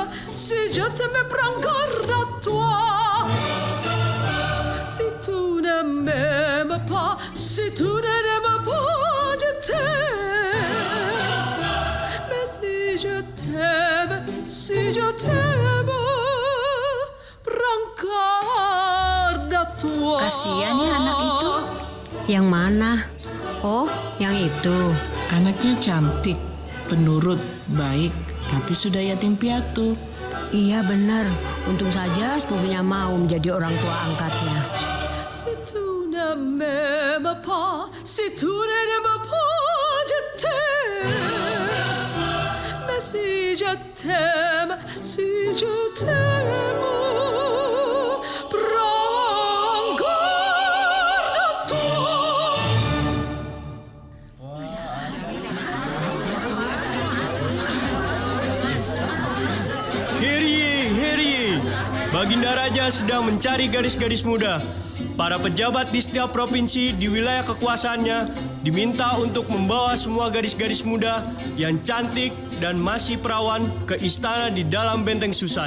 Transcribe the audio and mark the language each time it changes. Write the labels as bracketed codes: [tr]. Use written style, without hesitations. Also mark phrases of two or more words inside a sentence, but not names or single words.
[fr] Si je t'aime, prends garde à toi. Si tu ne m'aimes pas, si tu ne m'aimes pas, je t'aime. Mais si je t'aime, prends garde à toi. [id] Kasihan ya anak itu. Yang mana? Oh, yang itu. Anaknya cantik, penurut, baik, tapi sudah yatim piatu. Iya benar. Untung saja sepupunya mau menjadi orang tua angkatnya. [fr] Si tu ne m'aimes pas, si tu ne m'aimes pas, je t'aime. Mais si je t'aime, prends garde à toi. [id] Heri, Baginda Raja sedang mencari gadis-gadis muda. Para pejabat di setiap provinsi di wilayah kekuasaannya diminta untuk membawa semua gadis-gadis muda yang cantik dan masih perawan ke istana di dalam benteng Susan.